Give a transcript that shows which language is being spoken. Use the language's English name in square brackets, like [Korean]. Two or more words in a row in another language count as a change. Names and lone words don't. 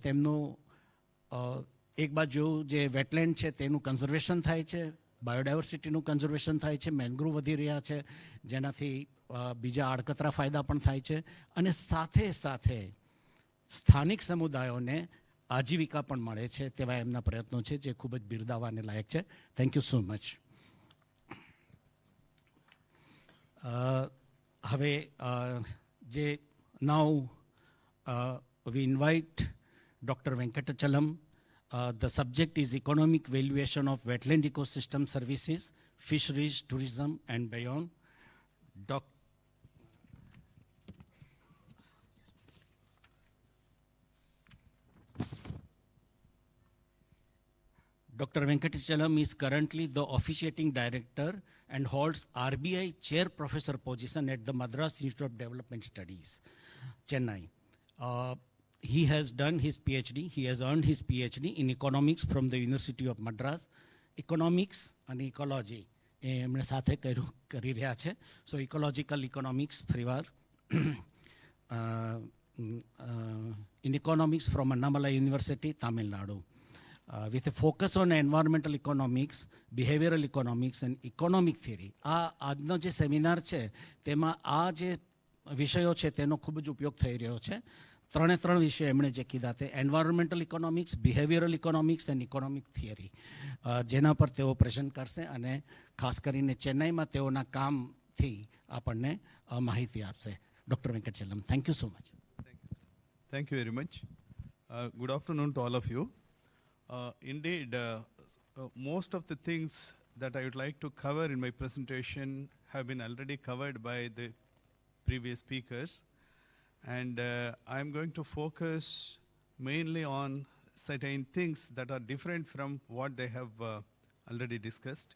[Gujarati] તેમનું એક બાજુ જે વેટલેન્ડ છે તેનું કન્ઝર્વેશન થાય છે, બાયોડાયવર્સિટીનું કન્ઝર્વેશન થાય છે, મેંગ્રુવ વધી રહ્યા છે જેનાથી બીજા આડકતરા ફાયદા પણ થાય છે, અને સાથે સાથે સ્થાનિક સમુદાયોને આજીવિકા પણ મળે છે તેવા એમના પ્રયત્નો છે જે ખૂબ જ બિરદાવવાને લાયક છે. [English] thank you so much. [Gujarati] હવે જે [English] now we invite Dr. Venkatachalam. The subject is economic valuation of wetland ecosystem services, fisheries, tourism and beyond. Dr. Venkatachalam is currently the officiating director and holds RBI chair professor position at the Madras Institute of Development Studies, Chennai. He has done his PhD. He has earned his PhD in economics from the University of Madras. Economics and ecology [Gujarati] એમણે સાથે કરી રહ્યા છે. [English] So ecological economics ફરીવાર in economics from Annamalai University, Tamil Nadu. With a focus on environmental economics, behavioral economics and economic theory. [Gujarati] આજનો જે સેમિનાર છે તેમાં આ જે વિષયો છે તેનો ખૂબ જ ઉપયોગ થઈ રહ્યો છે. 3 વિષય એમણે જે કીધા તે [English] environmental economics, behavioral economics and economic theory, [Gujarati] જેના પર તેઓ પ્રેઝન્ટ કરશે અને ખાસ કરીને ચેન્નાઈમાં તેઓના કામથી આપણને માહિતી આપશે. [English] Doctor Venkatachalam, thank you so much. Thank you very much. Good afternoon to all of you. Indeed, most of the things that I would like to cover in my presentation have been already covered by the previous speakers. And I'm going to focus mainly on certain things that are different from what they have already discussed.